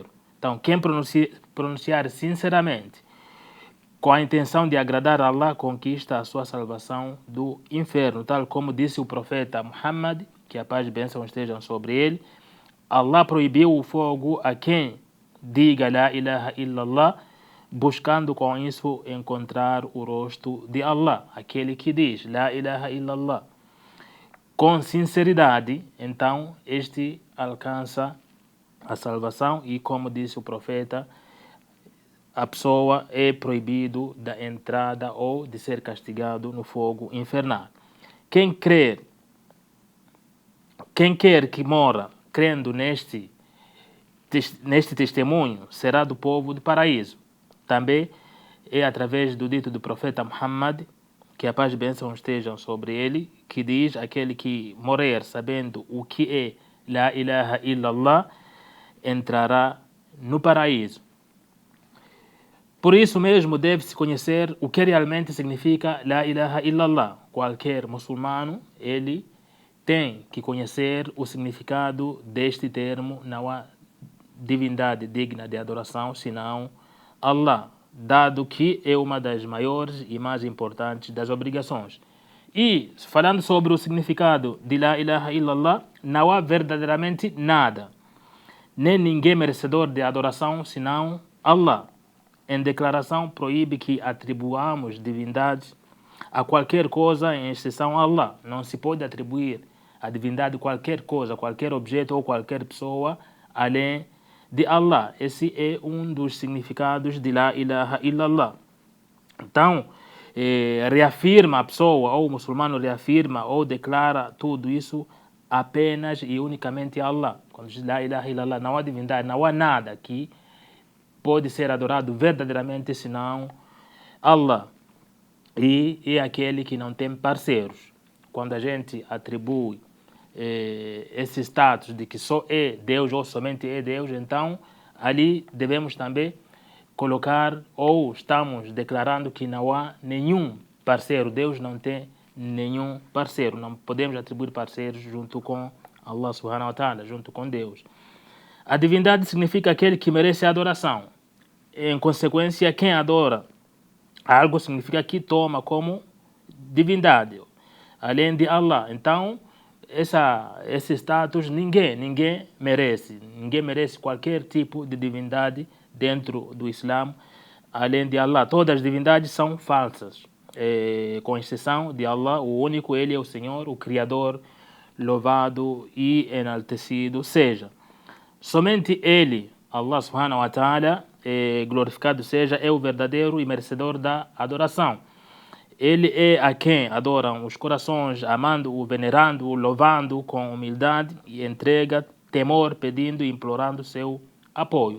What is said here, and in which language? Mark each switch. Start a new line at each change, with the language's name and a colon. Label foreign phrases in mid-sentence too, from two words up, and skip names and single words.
Portuguese: Então, quem pronunciar sinceramente, com a intenção de agradar a Allah, conquista a sua salvação do inferno, tal como disse o profeta Muhammad, que a paz e bênção estejam sobre ele. Allah proibiu o fogo a quem diga
Arabic: لا إله إلا الله,
Portuguese: buscando com isso encontrar o rosto de Allah. Aquele que diz
Arabic: لا إله إلا الله
Portuguese: com sinceridade, então este alcança a salvação e, como disse o profeta, a pessoa é proibido da entrada ou de ser castigado no fogo infernal. Quem quer que mora crendo neste testemunho será do povo do paraíso. Também é através do dito do profeta Muhammad, que a paz e bênção estejam sobre ele, que diz: aquele que morrer sabendo o que é
Arabic: لا إله إلا الله
Portuguese: entrará no paraíso. Por isso mesmo deve-se conhecer o que realmente significa
Arabic: لا إله إلا الله.
Portuguese: Qualquer muçulmano, ele tem que conhecer o significado deste termo. Não há divindade digna de adoração senão Allah, dado que é uma das maiores e mais importantes das obrigações. E falando sobre o significado de
Arabic: لا إله إلا الله,
Portuguese: não há verdadeiramente nada, nem ninguém merecedor de adoração senão Allah. Em declaração proíbe que atribuamos divindades a qualquer coisa, em exceção a Allah. Não se pode atribuir a divindade qualquer coisa, qualquer objeto ou qualquer pessoa além de Allah. Esse é um dos significados de
Arabic: لا إله إلا الله.
Portuguese: Então, reafirma a pessoa, ou o muçulmano reafirma ou declara tudo isso apenas e unicamente a Allah. Quando diz
Arabic: لا إله إلا الله,
Portuguese: não há divindade, não há nada que pode ser adorado verdadeiramente senão Allah. E é aquele que não tem parceiros. Quando a gente atribui esse status de que só é Deus ou somente é Deus, então ali devemos também colocar, ou estamos declarando que não há nenhum parceiro. Deus não tem nenhum parceiro. Não podemos atribuir parceiros junto com Allah
Arabic: سبحانه وتعالى,
Portuguese: junto com Deus. A divindade significa aquele que merece adoração. Em consequência, quem adora algo significa que toma como divindade, além de Allah. Então, esse status ninguém merece. Ninguém merece qualquer tipo de divindade dentro do Islã, além de Allah. Todas as divindades são falsas, com exceção de Allah, o único. Ele é o Senhor, o Criador, louvado e enaltecido seja. Somente Ele,
Arabic: الله سبحانه وتعالى,
Portuguese: glorificado seja, é o verdadeiro e merecedor da adoração. Ele é a quem adoram os corações, amando-o, venerando-o, louvando com humildade e entrega, temor, pedindo e implorando seu apoio.